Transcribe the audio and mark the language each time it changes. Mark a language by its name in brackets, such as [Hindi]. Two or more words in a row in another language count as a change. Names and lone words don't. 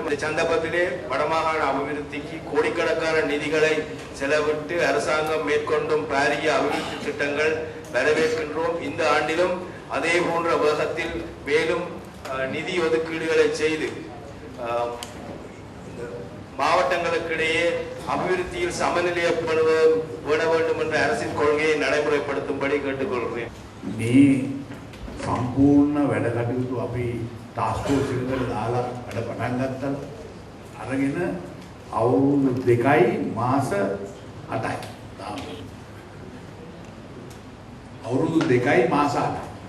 [Tamil] இந்த சந்தர்ப்பத்திலே வடமாகாண அபிவிருத்திக்கு கோடிக்கணக்கான நிதிகளை செலவிட்டு அரசாங்கம் மேற்கொண்டும் பாரிய அபிவிருத்தி திட்டங்கள் வரவேற்கின்றோம். இந்த ஆண்டிலும் அதே போன்ற வேகத்தில் மேலும் நிதி ஒதுக்கீடுகளை செய்து மாவட்டங்களுக்கிடையே அபிவிருத்தியில் சமநிலையப்பட வேண்டும் என்ற அரசின் கொள்கையை நடைமுறைப்படுத்தும்படி கேட்டுக்கொள்கிறேன். [Sinhala] මේ සම්පූර්ණ වැඩ කටයුතු අපි [English] task force [Sinhala] එකකට දාලා වැඩ පටන් ගත්තා. අරගෙන අවුරුදු 2යි මාස 8යි. අවුරුදු 2යි මාස 8යි.